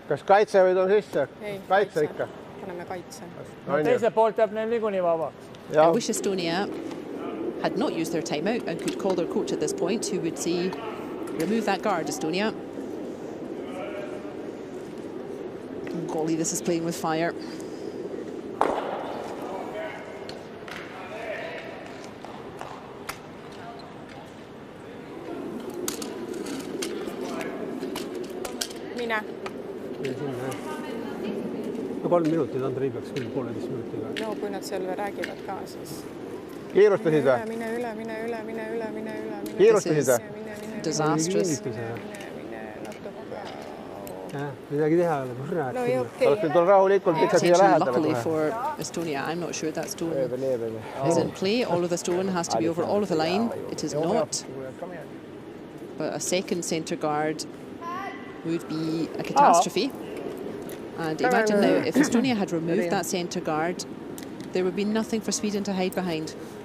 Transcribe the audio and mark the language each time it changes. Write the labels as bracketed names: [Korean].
[Estonian] Kas kaitse või toon sisse? Ei, Kaitse ikka. Paneme kaitse. Teise poolt jääb neil niikuinii vabaks. [English] I wish Estonia had not used their timeout and could call their coach at this point, who would say, remove that guard, Estonia. Golly, this is playing with fire. [Estonian] Mine. No 3 minutit, Andrei peaks küll 1,5 minutiga. No kui nad seal räägivad ka, siis... Kiirustasid või? Mine üle. Kiirustasid või? [English] Disastrous. [Estonian] Midagi teha ei ole, kurat. No ei okei. Oleks nüüd rahulikult ikka siia lähedale [English] Luckily [Estonian] kohe. [English] for Estonia, I'm not sure that stone is in play. All of the stone has to be over all of the line. It is not. But a second centre guard would be a catastrophe. And imagine now, if Estonia had removed that centre guard, there would be nothing for Sweden to hide behind.